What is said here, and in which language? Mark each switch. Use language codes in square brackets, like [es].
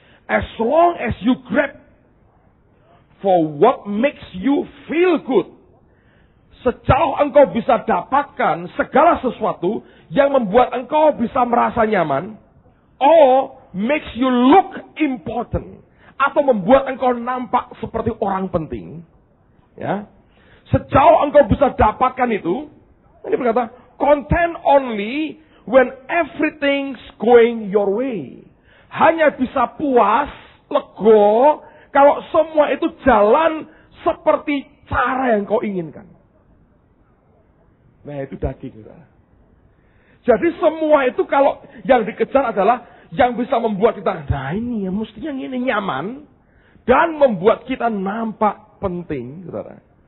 [en] As long as you grab for what makes you feel good. [id] Sejauh engkau bisa dapatkan segala sesuatu yang membuat engkau bisa merasa nyaman. [en] Or makes you look important. [id] Atau membuat engkau nampak seperti orang penting. Ya. Sejauh engkau bisa dapatkan itu. Ini berkata, [en] content only when everything's going your way. [id] Hanya bisa puas, lego, kalau semua itu jalan seperti cara yang kau inginkan. Nah itu daging. Jadi semua itu kalau yang dikejar adalah yang bisa membuat kita, nah ini ya mestinya ini nyaman, dan membuat kita nampak penting, saudara.